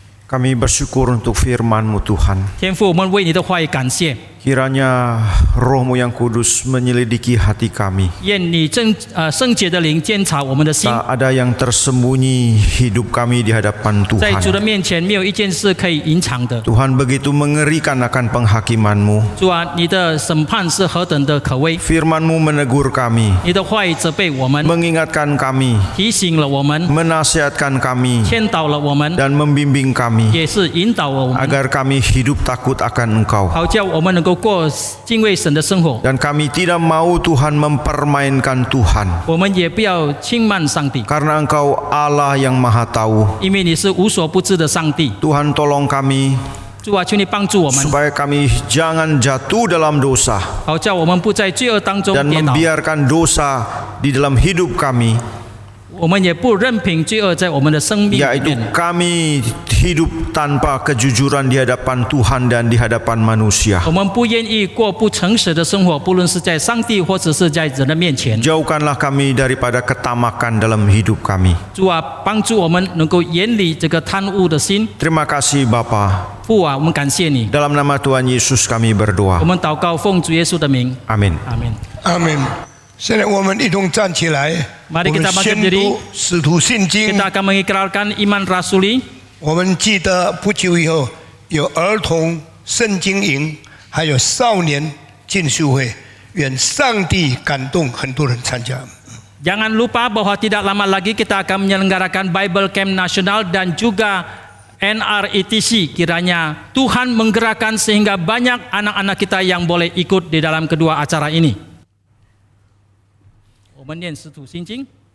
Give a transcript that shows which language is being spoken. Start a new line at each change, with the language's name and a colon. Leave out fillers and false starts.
Indonesian: Kami bersyukur untuk firman-Mu Tuhan.
Chinese: 天父，我们为你的话语感谢。
Indonesian: Kiranya Roh-Mu yang kudus menyelidiki hati kami.
Chinese: 愿你圣洁的灵监察我们的心，
Indonesian: Tak ada yang tersembunyi hidup kami di hadapan
Chinese: 在主的
Indonesian: Tuhan.
Chinese: 面前没有一件事可以隐藏的。
Indonesian: Tuhan begitu mengerikan akan penghakiman-Mu.
Chinese: 主啊，你的审判是何等的可畏！
Indonesian: Firman-Mu menegur kami,
Chinese: 你的话语责备我们，
Indonesian: mengingatkan kami,
Chinese: 提醒了我们，
Indonesian: menasihatkan kami,
Chinese: 劝导了我们，
Indonesian: dan membimbing kami
Chinese: 也是引导了我们，
Indonesian: agar kami hidup takut akan Engkau.
Chinese: 好叫我们能够过敬畏神的生活。
Indonesian: Dan kami tidak mau Tuhan mempermainkan Tuhan.
Chinese: 我们也不要轻慢上帝，
Indonesian: Karena Engkau Allah yang maha tahu.
Chinese: 因为你是无所不知的上帝。
Indonesian: Tuhan tolong kami
Chinese: 主啊，求你帮助我们，
Indonesian: supaya kami jangan jatuh dalam dosa
Chinese: 好叫我们不在罪恶当中
Indonesian: dan
Chinese: 跌倒，
Indonesian: membiarkan dosa di dalam hidup kami,
Chinese: 我们也不任凭罪恶在我们的生命里
Indonesian: yaitu
Chinese: 面。
Indonesian: kami hidup tanpa kejujuran di hadapan Tuhan dan di hadapan manusia.
Chinese: 我们不愿意过不诚实的生活，不论是在上帝或者是在人的面前。
Indonesian: Jauhkanlah kami daripada ketamakan dalam hidup kami.
Chinese: 主啊，帮助我们能够远离这个贪污的心。
Indonesian: Terima kasih Bapa.
Chinese: 父啊，我们感谢你，
Indonesian: Dalam nama Tuhan Yesus kami
Chinese: 我
Indonesian: berdoa.
Chinese: 们祷告奉主耶稣的名，
Indonesian: Amin.
Chinese: 阿门。阿门。现在我们一同站起来，
Indonesian: Mari
Chinese: 我
Indonesian: kita bangkit
Chinese: 宣
Indonesian: berdiri.
Chinese: 读使徒信经。
Indonesian: Kita akan mengikrarkan iman rasuli.
Chinese: 我们记得不久以后有儿童圣经营，还有少年进修会，愿上帝感动很多人参加。
Indonesian: Jangan lupa bahwa tidak lama lagi kita akan menyelenggarakan Bible Camp Nasional dan juga NRETC. Kiranya Tuhan menggerakkan sehingga banyak anak-anak kita yang boleh ikut di dalam kedua acara ini.
Chinese: 我们念使徒信经。